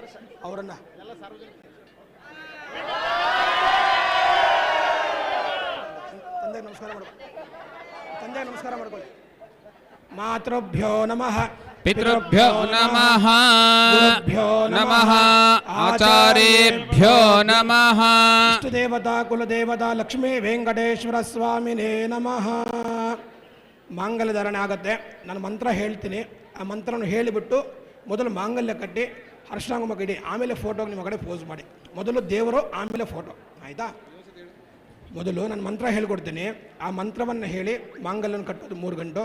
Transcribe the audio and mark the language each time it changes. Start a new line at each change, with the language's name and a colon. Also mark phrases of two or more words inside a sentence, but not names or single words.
Sanskrit: मातृभ्यो नमः पितृभ्यो नमः गुरुभ्यो नमः आचार्येभ्यो नमः इष्टदेवता कुलदेवता लक्ष्मी वेंकटेश्वर स्वामिने नमः
Kannada: ಮಾಂಗಲ್ಯಧಾರಣೆ ಆಗುತ್ತೆ. ನಾನು ಮಂತ್ರ ಹೇಳ್ತೀನಿ, ಆ ಮಂತ್ರವನ್ನು ಹೇಳಿಬಿಟ್ಟು ಮೊದಲು ಮಾಂಗಲ್ಯ ಕಟ್ಟಿ ಅರ್ಶನಾಂಗುಮ ಇಡಿ, ಆಮೇಲೆ ಫೋಟೋಗೆ ನಿಮ್ಮ ಕಡೆ ಪೋಸ್ ಮಾಡಿ. ಮೊದಲು ದೇವರು, ಆಮೇಲೆ ಫೋಟೋ, ಆಯಿತಾ? ಮೊದಲು ನಾನು ಮಂತ್ರ ಹೇಳ್ಕೊಡ್ತೀನಿ, ಆ ಮಂತ್ರವನ್ನು ಹೇಳಿ ಮಾಂಗಲ್ಯವನ್ನು ಕಟ್ಟೋದು 3 ಗಂಟು.